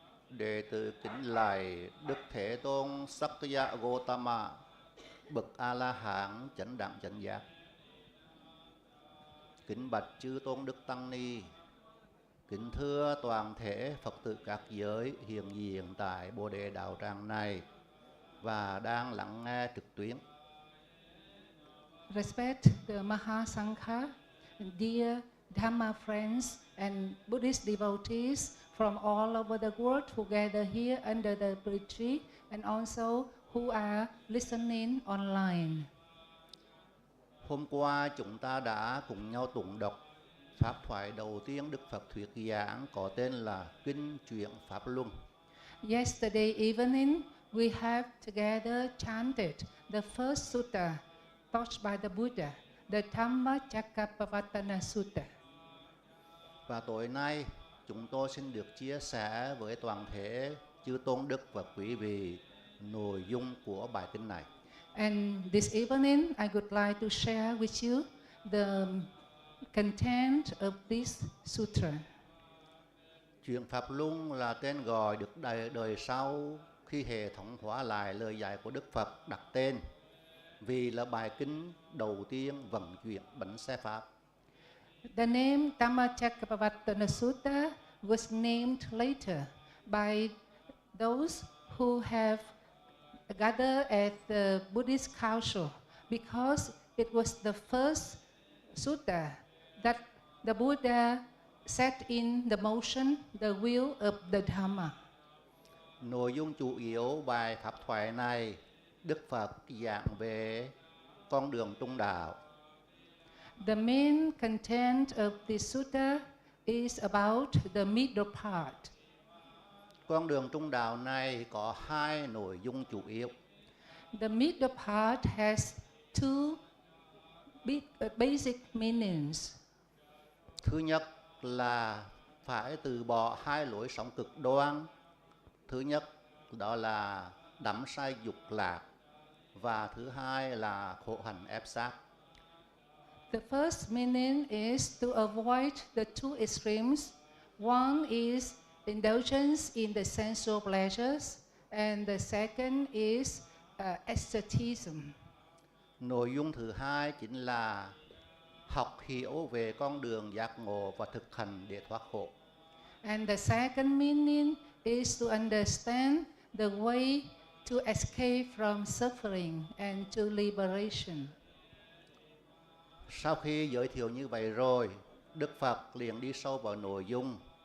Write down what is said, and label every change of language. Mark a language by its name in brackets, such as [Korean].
[Vietnamese] Đệ tử kính lạy Đức Thế Tôn Sakkaya Gotama, bậc A La Hán chánh đẳng chánh giác. Kính bạch chư tôn đức tăng ni, kính thưa toàn thể Phật tử các giới hiện diện tại Bồ Đề đạo tràng này và đang lắng nghe trực tuyến. [English] Respect the Mahasangha, dear Dhamma friends and Buddhist devotees from all over the world who gather here under the retreat and also who are listening online. [Vietnamese] Hôm qua chúng ta đã cùng nhau tụng đọc pháp thoại đầu tiên Đức Phật thuyết giảng có tên là Kinh Chuyển Pháp Luân. [English] Yesterday evening, we have together chanted the First Sutra taught by the Buddha, the Dhammacakkappavattana Sutta. [Vietnamese] Và tối nay, chúng tôi xin được chia sẻ với toàn thể chư tôn đức và quý vị nội dung của bài kinh này. [English] And this evening, I would like to share with you the content of this sutra. [Vietnamese] Chuyển Pháp Luân là tên gọi được đời sau khi hệ thống hóa lại lời dạy của Đức Phật đặt tên, vì là bài kinh đầu tiên vận chuyển bánh xe Pháp. [English] The name Dhammacakkappavattana Sutta was named later by those who have gathered at the Buddhist Council because it was the first sutta that the Buddha set in the motion the wheel of the Dhamma. [Vietnamese] Nội dung chủ yếu bài pháp thoại này, Đức Phật giảng về con đường trung đạo. [English] The main content of this sutta is about the middle part. [Vietnamese] Con đường trung đạo này có hai nội dung chủ yếu. [English] The middle part has two basic meanings. [Vietnamese] Thứ nhất là phải từ bỏ hai lối sống cực đoan. Thứ nhất đó là đắm say dục lạc, và thứ hai là khổ hạnh ép sát. [English] The first meaning is to avoid the two extremes. One is indulgence in the sensual pleasures, and the second is asceticism. [Vietnamese] Nội dung thứ hai chính là học hiểu về con đường giác ngộ và thực hành để thoát khổ. [English] And the second meaning is to understand the way to escape from suffering and to liberation. [Vietnamese] Sau khi giới thiệu như vậy rồi, Đức Phật liền đi sâu vào nội dung.